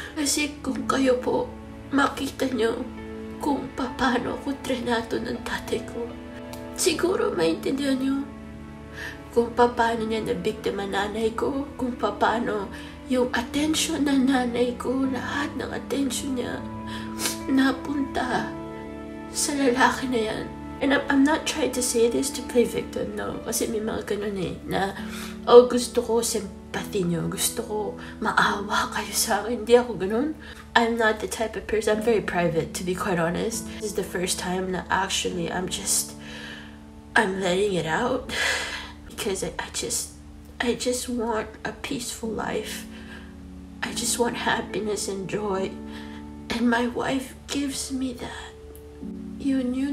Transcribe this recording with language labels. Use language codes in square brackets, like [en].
[tl] Kasi kung kayo po, makita nyo kung paano ako trenato ng tatay ko. Siguro maintindihan nyo kung paano niya nabiktima nanay ko, kung paano yung attention ng nanay ko, lahat ng attention niya napunta sa lalaki na yan. [en] And I'm not trying to say this to play victim, no. [tl] Kasi may mga ganun na, oh, gusto ko sympathy nyo, gusto ko maawa kayo sa akin. Hindi ako ganun. [en] I'm not the type of person, I'm very private, to be quite honest. This is the first time na actually I'm letting it out. Because I just want a peaceful life. I just want happiness and joy. And my wife gives me that. Yun.